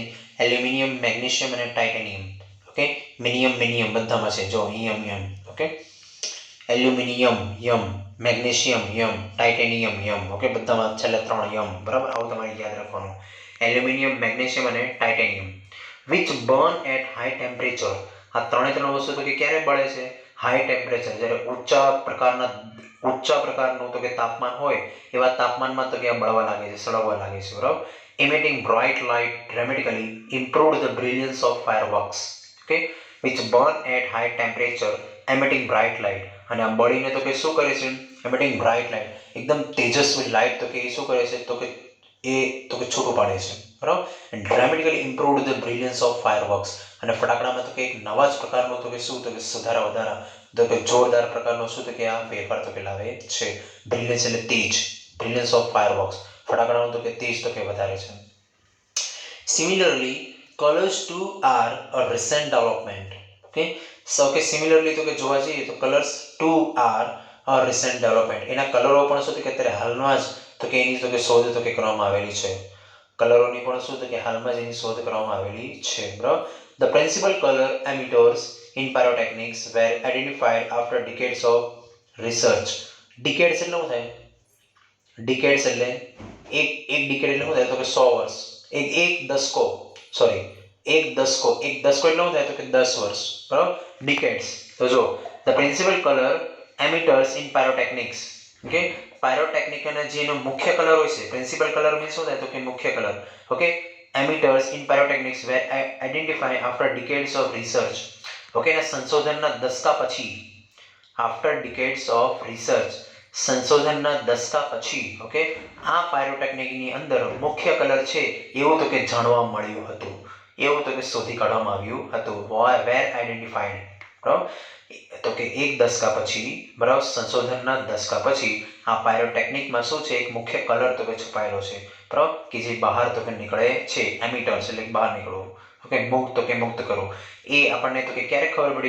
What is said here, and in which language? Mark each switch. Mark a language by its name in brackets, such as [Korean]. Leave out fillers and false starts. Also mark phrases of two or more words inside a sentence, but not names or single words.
[Gujarati] એલ્યુમિનિયમ, મેગ્નેશિયમ અને ટાઇટેનિયમ. ઓકે, મિનિયમ બધામાં છે, જો યમ. ઓકે, એલ્યુમિનિયમ યમ, મેગ્નેશિયમ યમ, ટાઇટેનિયમ યમ. ઓકે, બધામાં છેલ્લે 3 યમ, બરાબર, આવું તમારે યાદ રાખવાનું. [English] એલ્યુમિનિયમ, મેગ્નેશિયમ અને ટાઇટેનિયમ which burn at high temperature. [Gujarati] આ ત્રણે વસ્તુ તો કે ક્યારે બળે છે? [English] high temperature, [Gujarati] જ્યારે ઊંચા પ્રકારનું તો કે તાપમાન હોય એવા તાપમાનમાં તો કે આ બળવા લાગે છે, સળગવા લાગે છે, બરાબર. [English] emitting bright light dramatically improved the brilliance of fireworks. Okay, which burn at high temperature emitting bright light, [Gujarati] અને આ બળીને તો કે શું કરે છે? [English] emitting bright light, [Gujarati] એકદમ તેજસ્વી લાઇટ તો કે એ શું કરે છે? તો કે છૂટું પાડે છે, બરાબર. [English] and dramatically improved the brilliance of fireworks, [Gujarati] અને ફટાકડામાં તો કે એક નવા જ પ્રકારનો તો કે શું તો કે સુધારા વધારા તો કે જોરદાર પ્રકારનો શું તો કે આ ફેરફાર તો કે લાવે છે. બ્રિલિયન્સ એટલે તેજ, [English] brilliance of fireworks, [Gujarati] ફટાકડાનો તો કે તેજ તો કે વધારે છે. [English] સિમિલરલી colors too are a recent development. Okay, so [Gujarati] કે સિમિલરલી તો કે જોવા જઈએ તો [English] colors too are a recent development, [Gujarati] એના કલરો પણ શું તો કે અત્યારે હાલમાં જ તો કે એની તો કે શોધ તો કે કરવામાં આવેલી છે. કલરોની પણ શું તો કે હાલમાં જ એની શોધ કરવામાં આવેલી છે, બરાબર. [English] The principal color emitters in pyrotechnics were identified after decades of research. [Gujarati] Decades એટલે શું થાય? Decades એટલે એક decade એટલે શું થાય? તો કે 100 વર્ષ. એક દશકો એટલે શું થાય? તો કે 10 વર્ષ, બરાબર. Decades. તો જો [English] the principal color emitters in pyrotechnics. [Gujarati] ઓકે, પાયરોટેકનિકના જે એનો મુખ્ય કલર હોય છે, [English] principal color [Gujarati] મીન્સ શું થાય? તો કે મુખ્ય કલર. ઓકે, [English] emitters in pyrotechnics were identified after decades of research. [Gujarati] ઓકે, એના સંશોધનના દશકા પછી, [English] after decades of research, [Gujarati] સંશોધનના દશકા પછી, ઓકે, આ પાયરોટેકનિકની અંદર મુખ્ય કલર છે એવું તો કે જાણવા મળ્યું હતું, એવું તો કે શોધી કાઢવામાં આવ્યું હતું. [English] were identified, [Gujarati] બરાબર. તો કે એક દશકા પછી, બરાબર, સંશોધનના દશકા પછી આ પાયરોટેકનિકમાં શું છે? એક મુખ્ય કલર તો કે છુપાયેલો છે, બરાબર, કે જે બહાર તો કે નીકળે છે. એમિટર્સ એટલે બહાર નીકળવું. ઓકે, મુક્ત કરવું. એ આપણને તો કે ક્યારે ખબર પડી?